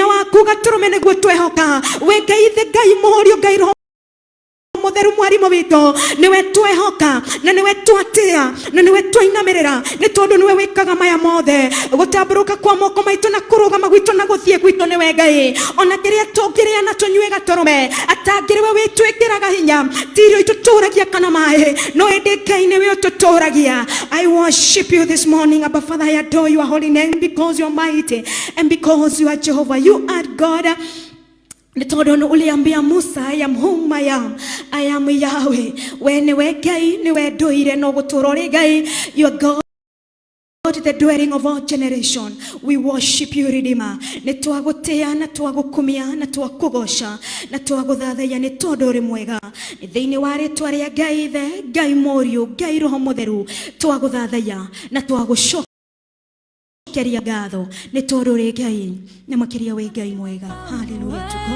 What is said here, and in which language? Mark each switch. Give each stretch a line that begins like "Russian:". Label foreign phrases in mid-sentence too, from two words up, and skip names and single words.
Kikuyu: waku gaturume niguo twehoka we Ngai the Ngai muhorio Ngai roho mutheru mwarimu witu niwe twehoka na niwe twatia na niwe twainamirira ni tondu niwe wikaga maya mothe gutamburuka kwa moko maitu na kurugama gwitu na guthie gwitu niwe Ngai ona kiria tũneana tũnyue gatũrũme atangĩrĩ we wĩtwĩkĩraga hinya tirio itũtũragia kana maĩ no ĩndĩ Ngai nĩwe ũtũtũragia.
English: I worship you this morning, Abba Father. I adore your holy name because you are mighty and because you are Jehovah. You are God.
Kikuyu: Nĩtondũ uliambia Musa,
English: I am whom I am. I am Yahweh.
Kikuyu: We nĩwe Ngai, nĩwe ndũire no gũtũra ũrĩ Ngai.
English: You are God, the dwelling of all generation. We worship you, Redeemer.
Kikuyu: Nĩtwagũtĩa na twagũkumia na twakũgoca na twagũthathaiya nĩ tondũ ũrĩ mwega. Thĩinĩ wa rĩtwa rĩa Ngai Ithe, Ngai Mũriũ, Ngai Roho Mũtheru, twagũthathaiya na twagũcokeria ngatho nĩ tondũ ũrĩ Ngai na makĩria wĩ Ngai mwega.
English: Hallelujah to God.